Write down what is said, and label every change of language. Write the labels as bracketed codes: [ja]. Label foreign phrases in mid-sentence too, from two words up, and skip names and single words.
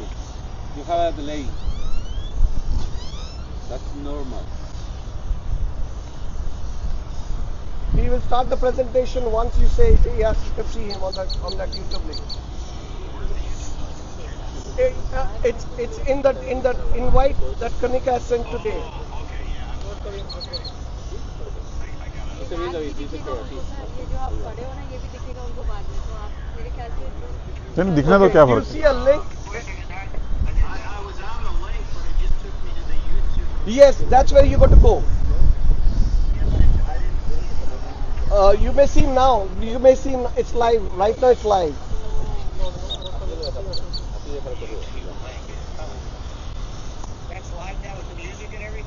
[en] You have a delay. That's normal. He will start the presentation once you say yes, you can see him on that YouTube link. It's in that invite that Kanika has sent today. [es] Estoy viendo y dice que sí. [hi] नहीं दिखने दो क्या [en] You [hi] फर्क [en] see a link? Yes, that's where you got to go. You may see now. You may see it's live. Right now it's live. That's live now with the music and everything?